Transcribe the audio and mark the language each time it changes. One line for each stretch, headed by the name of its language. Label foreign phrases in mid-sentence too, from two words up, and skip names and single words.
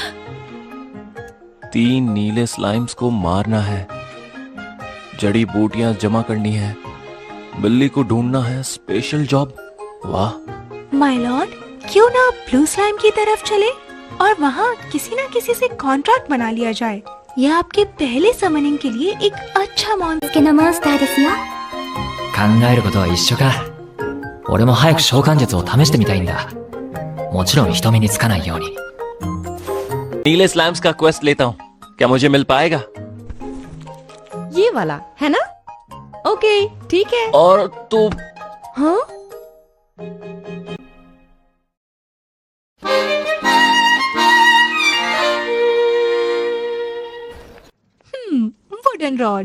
Hindi: 3 नीले स्लाइम्स को मारना है, जड़ी बूटियां जमा करनी है, बिल्ली को ढूंढना है। स्पेशल जॉब। वाह। माय लॉर्ड, क्यों ना ब्लू स्लाइम की तरफ चले और वहाँ किसी न किसी से कॉन्ट्रैक्ट बना लिया जाए। यह आपके पहले समनिंग के लिए एक अच्छा मॉन्स्टर
Japanese: けのモンスターですよ。考えることは一緒か。俺も早く召喚術を試してみたいんだ。もちろん人目につかないように。
Hindi: नीले स्लैम्स का क्वेस्ट लेता हूँ, क्या मुझे मिल पाएगा? ये वाला है ना? ओके, ठीक है। और तो हाँ? वुडन रॉड।